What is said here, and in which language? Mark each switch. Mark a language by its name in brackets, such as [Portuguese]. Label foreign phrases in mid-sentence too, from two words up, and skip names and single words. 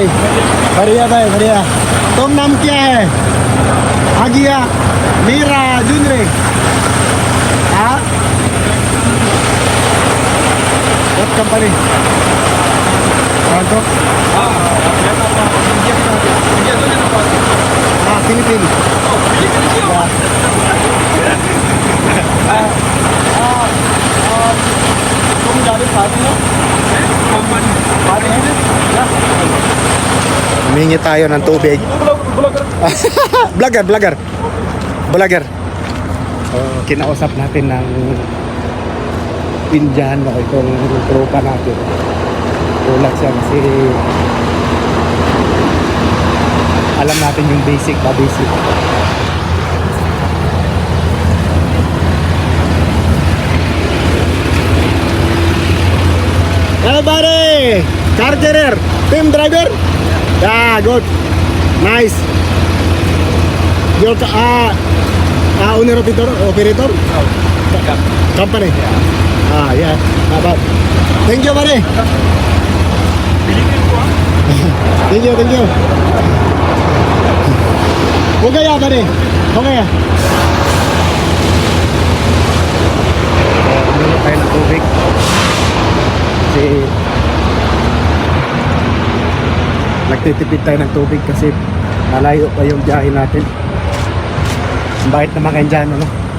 [Hindi] बढ़िया भाई बढ़िया. तुम नाम क्या है? आगिया मीरा जुनरे. हाँ, [English] what company? Bangkok. Ah, Philippines. [Hindi] तुम जाने शादी हो? [Filipino] Humingi tayo ng tubig. Vlogger. Kinausap natin ng Indian o itong tropa natin. Tulad siya kasi alam natin yung basic. [English] Hello buddy! Car carrier, team driver? Yeah, good. Nice. Your owner operator? Company? Yeah. About. Thank you buddy. Thank you. [Hindi] हो गया buddy. हो गया. [Filipino] Meron tayo ng tubig. Kasi nagtitipid tayo ng tubig kasi malayo pa yung biyahe natin. Ang bait na mga Indiano, no?